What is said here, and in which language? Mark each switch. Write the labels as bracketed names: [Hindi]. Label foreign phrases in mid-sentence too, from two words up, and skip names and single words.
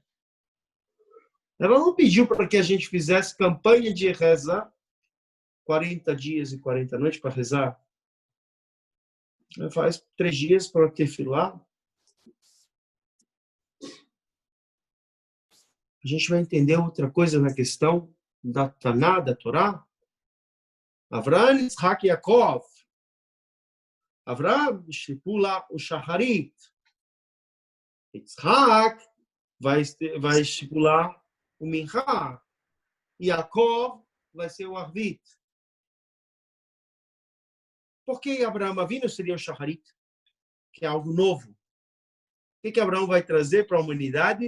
[Portuguese] Ela não pediu para que a gente fizesse campanha de rezar 40 dias e 40 noites para rezar. Ela faz 3 dias para tefilar. A gente vai entender outra coisa na questão da Taná, da Torá. Avraham, Yitzhak e Yaakov. Avraham estipula o Shacharit. Yitzhak vai estipular o Minchá. Yaakov vai ser o Arvit. Por que Abraão Avinu seria o Shacharit? Que é algo novo. O que Abraão vai trazer para a humanidade?